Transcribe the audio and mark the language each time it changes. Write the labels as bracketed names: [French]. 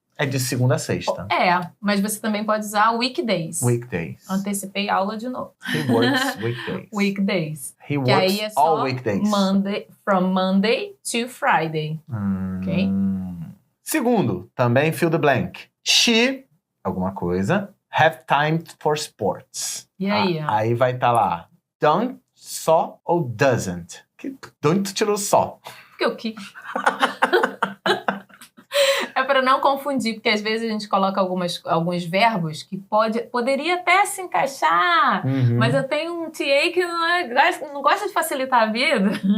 [Portuguese] É de segunda a sexta. Mas você também pode usar weekdays. [English] Weekdays. [Portuguese] Antecipei a aula de novo. [English] He works weekdays. Weekdays. He [Portuguese] que [English] works [Portuguese] aí é só [English] all weekdays. From Monday to Friday. Ok? [Portuguese] Segundo, também fill the blank. [English] She, [Portuguese] alguma coisa, [English] have time for sports. [Portuguese] E aí? Aí vai estar lá, don't, só ou doesn't. De onde tu tirou só? Porque eu quis. É para não confundir, porque às vezes a gente coloca alguns verbos que poderia até se encaixar, mas eu tenho um TA que não gosta de facilitar a vida.